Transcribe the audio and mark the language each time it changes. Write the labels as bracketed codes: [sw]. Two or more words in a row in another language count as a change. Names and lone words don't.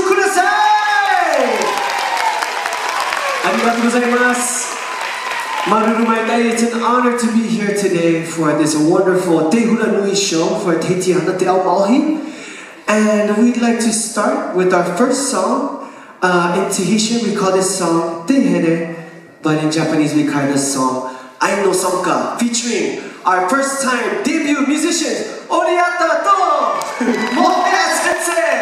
[ja] さい。ありがとうございます。Marurumaitai, [en] it's an honor to be here today for this wonderful Te Hula Nui show for Te Tihana Te Ao Maohi. And we'd like to start with our first song. In Tahitian, we call this song Te Here, but in Japanese, we call this song Ai no Sonka, featuring our first time debut musicians, Oriata to Mohoya Sensei.